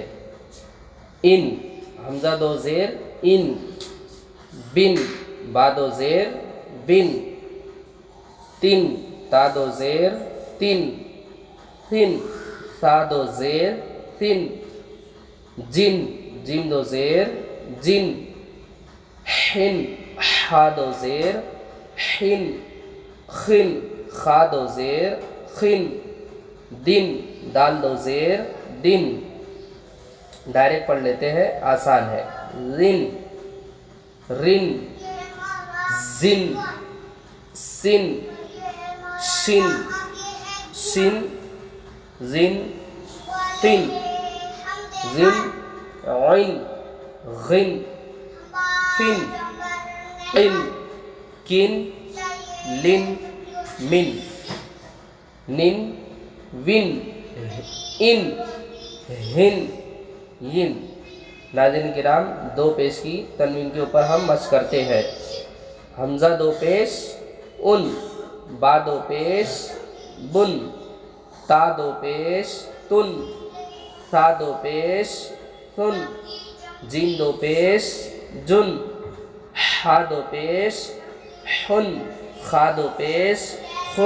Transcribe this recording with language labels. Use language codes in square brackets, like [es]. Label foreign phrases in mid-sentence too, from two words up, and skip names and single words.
[ur] ان، حمزہ 2 زیر ان، بن، با 2 زیر بن، تن، تا 2 زیر تن، ثن، سا 2 زیر ثن، جن، جیم 2 زیر جن، حن، حا 2 زیر حن، خن، خا 2 زیر خن، دن، دال 2 زیر دن۔ ڈائریکٹ پڑھ لیتے ہیں، آسان ہے۔ [ar] رن، رن، زن، سن، شن، شن، زن، تن، زن، عن، غن، فن، قن، کن، لن، من، نن، ون، ان، ہن، ین۔ [ur] ناظرین کرام، 2 پیش کی تنوین کے اوپر ہم مشق کرتے ہیں۔ حمزہ 2 پیش ان، با 2 پیش بن، تا 2 پیش تن، سا 2 پیش تن جیم دو پیش جن ہا دو پیش حن خا دو پیش خن